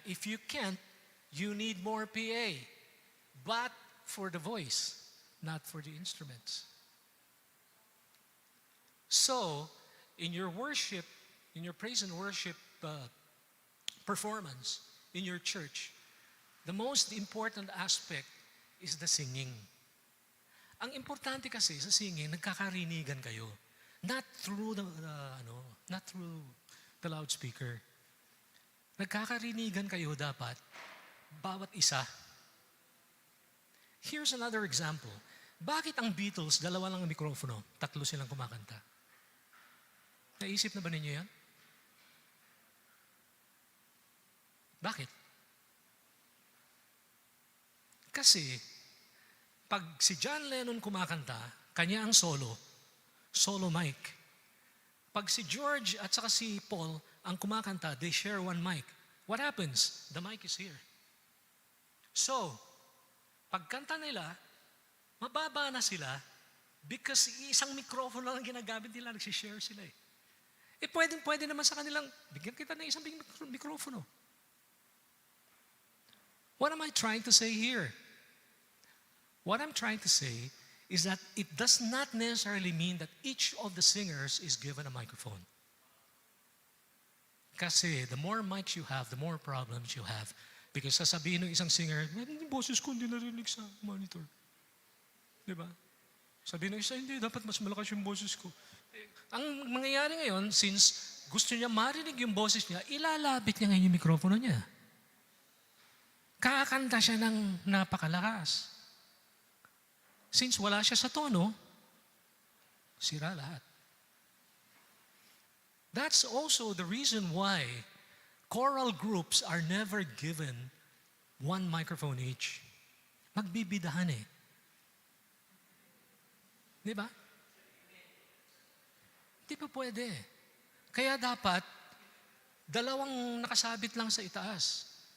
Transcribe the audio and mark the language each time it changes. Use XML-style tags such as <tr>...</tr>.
<en>If you can't, you need more PA. But for the voice, not for the instruments. So, in your worship, in your praise and worship performance in your church, the most important aspect is the singing.</en> <tl>Ang importante kasi sa singing, nagkakarinigan kayo.</tl> <en>Not through the loudspeaker.</en> <tl>Nagkakarinigan kayo dapat, bawat isa.</tl> <en>Here's another example.</en> <tl>Bakit ang Beatles, 2 lang ang mikrofono, 3 silang kumakanta? Naisip na ba ninyo yan? Bakit? Kasi, pag si John Lennon kumakanta, kanya ang solo mic. Pag si George at saka si Paul ang kumakanta,</tl> <en>they share one mic. What happens? The mic is here.</en> <tl>So, pagkanta nila, mababa na sila because isang microphone lang ang ginagamit nila, nagsishare sila eh. Pwede naman sa kanilang, bigyan kita ng isang mikrofono.</tl> <en>What am I trying to say here? What I'm trying to say is that it does not necessarily mean that each of the singers is given a microphone.</en> <tl>Kasi</tl> <en>the more mics you have, the more problems you have.</en> <tl>Because sasabihin ng isang singer, yung boses ko hindi narinig sa monitor. Diba? Sabihin ng isa, hindi, dapat mas malakas yung boses ko. Ang mangyayari ngayon, since gusto niya marinig yung boses niya, ilalapit niya ngayon yung mikropono niya. Kakanta siya ng napakalakas. Since wala siya sa tono, sira lahat.</tl> <en>That's also the reason why choral groups are never given one microphone each.</en> <tl>Magbibidahan eh. Di ba? Di pa pwede. Kaya dapat, dalawang nakasabit lang sa itaas.</tl>